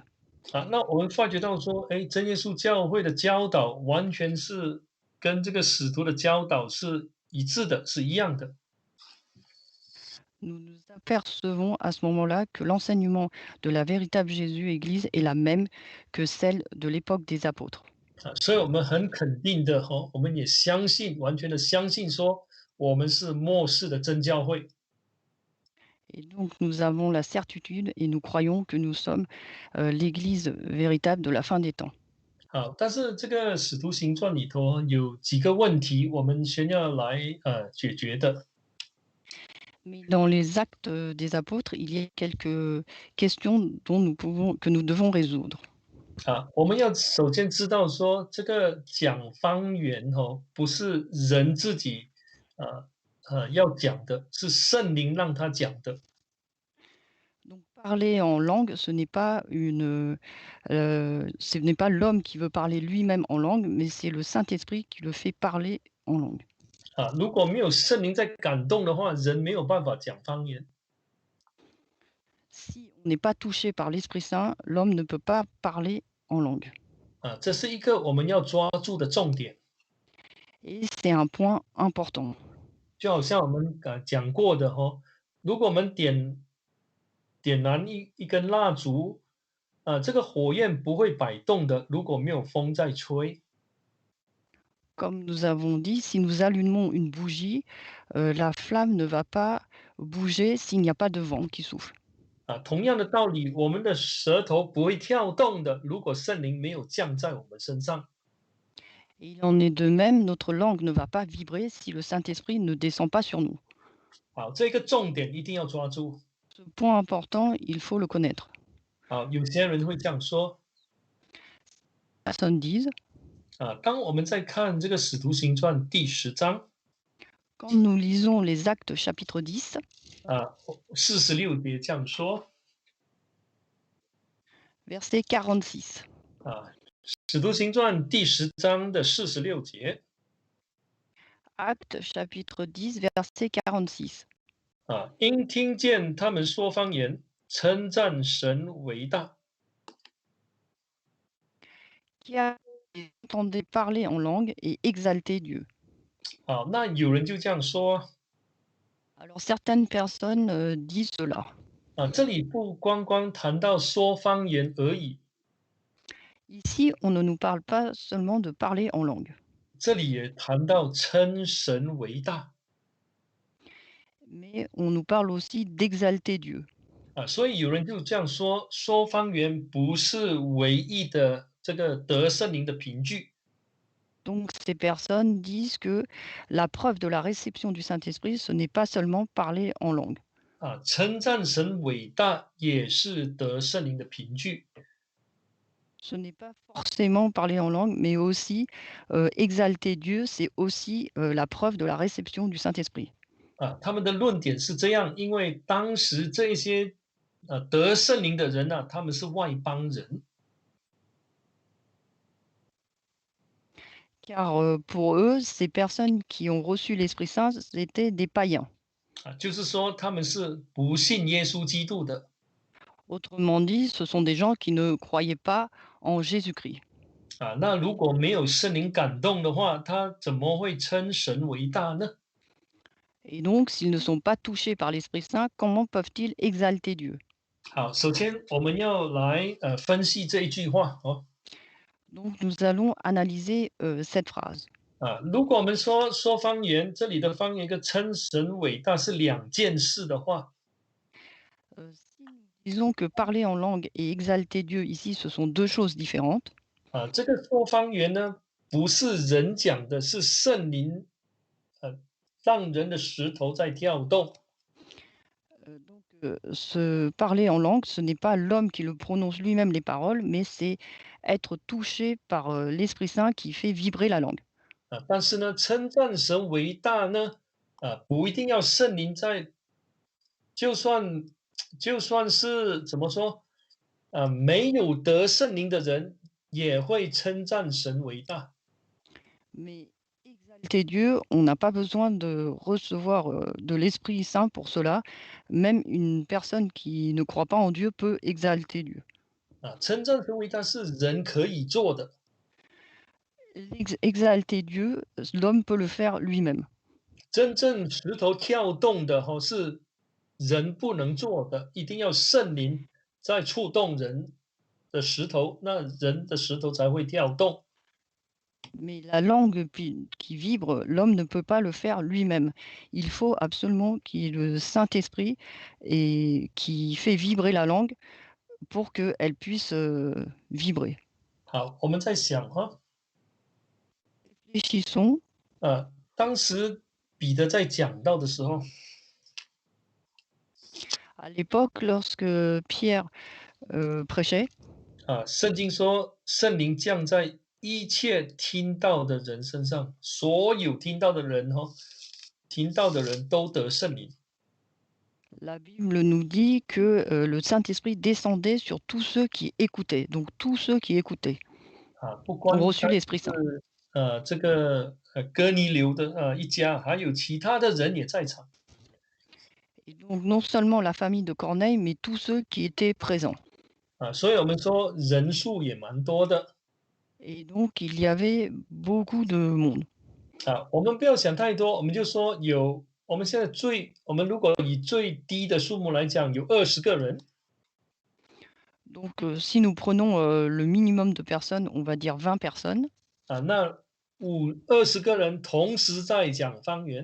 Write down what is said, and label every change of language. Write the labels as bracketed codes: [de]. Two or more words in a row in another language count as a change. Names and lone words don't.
[zh] 那我们发觉到说，哎，真耶稣教会的教导完全是跟这个使徒的教导是一致的，是一样的。 [fr] Nous nous apercevons à ce moment-là que l'enseignement de la véritable Jésus Église est la même que celle de l'époque des apôtres. [zh] 所以我们很肯定的哈，我们也相信，完全的相信说，我们是末世的真教会。 [fr] Et donc nous avons la certitude et nous croyons que nous sommes l'Église véritable de la fin des temps. [zh] 好，但是这个使徒行传里头有几个问题，我们先要来解决的。 [fr] Mais dans les actes des apôtres, il y a quelques questions que nous devons résoudre. [zh] 我们要首先知道说，这个讲方言不是人自己呃要讲的，是圣灵让他讲的。 [fr] Donc parler en langue, ce n'est pas l'homme qui veut parler lui-même en langue, mais c'est le Saint-Esprit qui le fait parler en langue. [zh] 如果没有圣灵在感动的话，人没有办法讲方言。 [fr] Si on n'est pas touché par l'Esprit Saint, l'homme ne peut pas parler en langue. [zh] 这是一个我们要抓住的重点。 [fr] Et c'est un point important. [zh] 就好像我们讲过的如果我们点燃一根蜡烛，这个火焰不会摆动的，如果没有风在吹。 [fr] Comme nous avons dit, si nous allumons une bougie, la flamme ne va pas bouger s'il n'y a pas de vent qui souffle. [zh] 同样的道理，我们的舌头不会跳动的，如果圣灵没有降在我们身上。 [fr] Et il en est de même, notre langue ne va pas vibrer si le Saint-Esprit ne descend pas sur nous. [zh] 好，这个重点一定要抓住。 [fr] Ce point important, il faut le connaître. [zh] 有些人会这样说， [fr] Personne dise, [zh] 当我们在看这个《使徒行传》第10章， [fr] quand nous lisons les Actes chapitre 10, [zh] 46节这样说， [fr] verset 46. [zh] 《使徒行传》第10章的46节， [fr] Actes chapitre 10, verset 46. [zh] 因听见他们说方言，称赞神为大。 [fr] Qui entendait parler en langue et exalter Dieu. [zh] 那有人就这样说， [fr] Alors certaines personnes disent cela. [zh] 这里不光光谈到说方言而已， [fr] Ici, on ne nous parle pas seulement de parler en langue, [zh] 这里也谈到称神为大。 [fr] mais on nous parle aussi d'exalter Dieu. [zh] 所以有人就这样说，说方言不是唯一的这个得圣灵的凭据。 [fr] Donc ces personnes disent que la preuve de la réception du Saint-Esprit, ce n'est pas seulement parler en langue. [zh] 称赞神伟大也是得圣灵的凭据。 [fr] Ce n'est pas forcément parler en langue, mais aussi exalter Dieu, c'est aussi la preuve de la réception du Saint-Esprit. [zh] 他们的论点是这样，因为当时这些得圣灵的人他们是外邦人。 [fr] Car pour eux, ces personnes qui ont reçu l'Esprit Saint, c'étaient des païens. [zh] 就是说他们是不信耶稣基督的。 [fr] Autrement dit, ce sont des gens qui ne croyaient pas en Jésus-Christ. [zh] 那如果没有圣灵感动的话，他怎么会称神为大呢？ [fr] Et donc, s'ils ne sont pas touchés par l'Esprit Saint, comment peuvent-ils exalter Dieu? [zh] 好，首先我们要来分析这一句话 [fr] Donc, nous allons analyser cette phrase. [zh] 如果我们说方言，这里的方言跟称神伟大是两件事的话， [fr] Si nous disons que parler en langue et exalter Dieu ici, ce sont deux choses différentes, [zh] 这个说方言呢，不是人讲的，是圣灵让人的石头在跳动。 [fr] ce parler en langue, ce n'est pas l'homme qui le prononce lui-même les paroles, mais c'est être touché par l'Esprit Saint qui fait vibrer la langue. [zh] 但是呢，称赞神为大呢，不一定要圣灵在，就算就算是怎么说，没有得圣灵的人也会称赞神为大。 [fr] Mais exalter Dieu, on n'a pas besoin de recevoir, de l'Esprit Saint pour cela. Même une personne qui ne croit pas en Dieu peut exalter Dieu. [zh] 称赞神为大是人可以做的， [fr] Exalter Dieu, l'homme peut le faire lui-même. [zh] 真正石头跳动的是人不能做的，一定要圣灵在触动人的石头，那人的石头才会跳动。 [fr] Mais la langue qui vibre, l'homme ne peut pas le faire lui-même. Il faut absolument qu'il y ait le Saint-Esprit et qui fait vibrer la langue pour qu'elle puisse vibrer. [zh] 好，我们在想 [fr] Réfléchissons. [zh] 当时彼得在讲到的时候， [fr] À l'époque, lorsque Pierre prêchait, [zh] 圣经说圣灵降在一切听到的人身上，所有听到的人听到的人都得圣灵。 [fr] la Bible nous dit que le Saint-Esprit descendait sur tous ceux qui écoutaient. Donc tous ceux qui écoutaient [zh] 不 [fr] ont [zh] 光 [fr] reçu [zh] 单 [fr] l'Esprit [zh] 是 [fr] Saint. [zh] 这个哥尼流的一家，还有其他的人也在场 [fr] Et donc non seulement la famille de Corneille, mais tous ceux qui étaient présents. [zh] 所以我们说人数也蛮多的 [fr] Et donc il y avait beaucoup de monde. [zh] 我们不要想太多，我们就说我们现在我们如果以最低的数目来讲，有20个人 [fr] Donc si nous prenons le minimum de personnes, on va dire 20 personnes. [zh] 那20个人同时在讲方言